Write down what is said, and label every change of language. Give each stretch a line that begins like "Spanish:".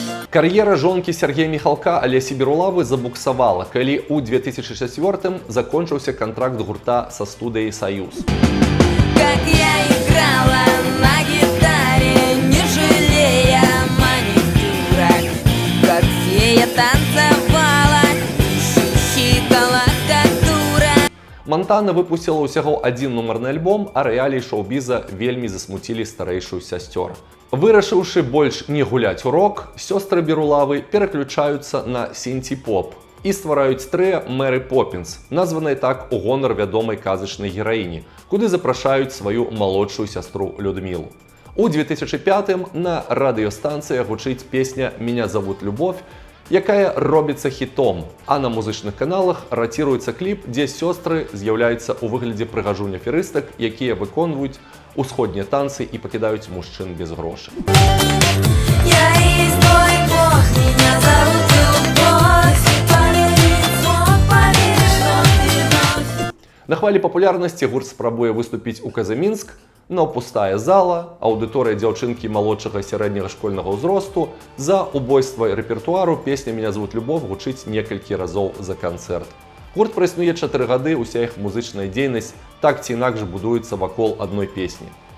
Belarusian: Кар'ера жонкі Сергея Міхалка Алесі Берулавы забуксавала, калі ў 2004-м закончыўся кантракт гурта са студыяй «Саюз».
Russian: Как я играла на гитаре, не жалея маникюра, как фея танцевала, хихикала, как дура.
Belarusian: Монтана выпусціла ўсяго адзін нумарны альбом, а рэаліі шоу-біза вельмі засмуцілі старэйшую сясцёр. Вырашыўшы больш не гуляць у рок, сёстры Берулавы пераключаюцца на сінці-поп і ствараюць трыа Мэры Поппінс, названай так у гонар вядомай казачнай гераіні, куды запрашаюць сваю малодшую сястру Людмілу. У 2005-м на радыёстанцыях гучыць песня «Меня зовут Любовь», якая робіцца хітом, а на музычных каналах ратіруецца кліп, дзе сёстры з'яўляюцца ў выглядзе прыгажунь-аферыстак, якія выконваюць усходнія танцы і пакідаюць мужчын без грошай.
Russian: Я есть твой Бог, меня зовут Любовь, поверить смог, поверить, что ты вновь.
Belarusian: На хвалі папулярнасці гурт спрабуе выступіць у Казамінск, но пустая зала, аўдыторыя дзяўчынкі малодшага сярэдняга школьнага ўзросту, за убойства рэпертуару песня «Меня зовут Любовь» гучыць некалькі разоў за канцэрт. Гурт праіснуе 4 гады, уся іх музычная дзейнасць так ці інакш будуецца вакол адной песні.